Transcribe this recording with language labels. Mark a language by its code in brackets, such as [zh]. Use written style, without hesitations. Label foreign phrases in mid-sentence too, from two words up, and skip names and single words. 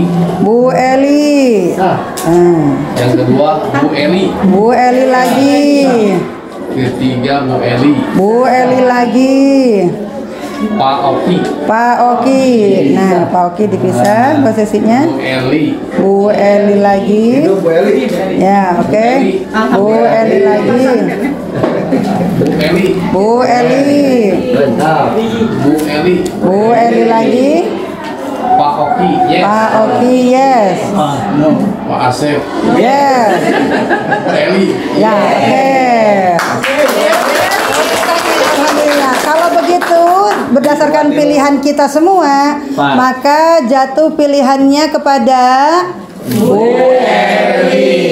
[id] Bu Eli. Yang kedua Bu Eli. Bu Eli lagi. Ketiga Bu Eli. Bu Eli lagi. Pak Oki. Pak Oki. Nah, Pak Oki dipisah posisinya. Bu Eli. Bu Eli lagi. Bu Eli. Ya, oke. Bu Eli lagi. Bu Eli. Bu Eli. Bu Eli. Bu Eli lagi. Pak Oki. Yes. Pak Oki, yes. Pak Asep. Yes. Bu Eli. Ya, oke. Alhamdulillah. Kalau begitu, berdasarkan pilihan kita semua, maka jatuh pilihannya kepada Bu Eli.